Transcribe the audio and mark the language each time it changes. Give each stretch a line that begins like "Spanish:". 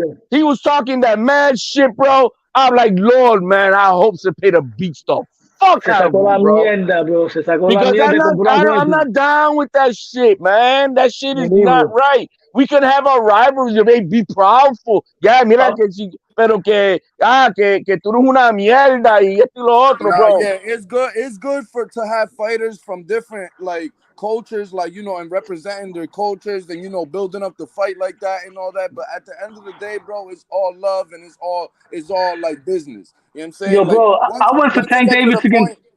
English: He was talking that mad shit, bro. I'm like, Lord, man, I hope Cepeda beats the fuck out of him, bro. Because I'm not down with that shit, man. That shit is not right. We can have our rivalries, they be proudful.
Spanish: Ya, mira que sí, pero que tú eres una mierda y esto y lo otro, bro.
English: Yeah, it's good to have fighters from different like cultures, like, you know, and representing their cultures and, you know, building up the fight like that and all that. But at the end of the day, bro, it's all love and it's all like business. You know what I'm saying? Yo, bro, I went for Tank Davis against